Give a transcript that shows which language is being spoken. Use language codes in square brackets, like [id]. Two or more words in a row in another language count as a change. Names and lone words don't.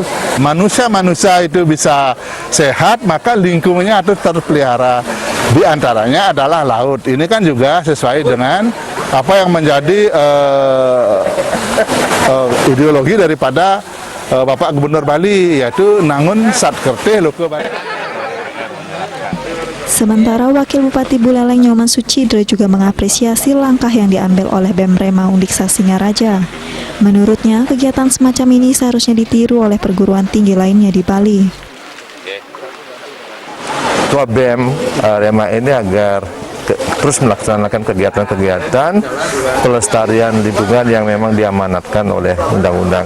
[id] Manusia itu bisa sehat, maka lingkungannya harus terpelihara. Di antaranya adalah laut. Ini kan juga sesuai dengan apa yang menjadi ideologi daripada Bapak Gubernur Bali, yaitu Nangun Satkerteh Loko Bali. Sementara Wakil Bupati Buleleng Nyoman Sucidre juga mengapresiasi langkah yang diambil oleh BEM-REMA Undiksa Singaraja. Menurutnya, kegiatan semacam ini seharusnya ditiru oleh perguruan tinggi lainnya di Bali. Ketua BEM-REMA ini agar terus melaksanakan kegiatan-kegiatan pelestarian lingkungan yang memang diamanatkan oleh undang-undang.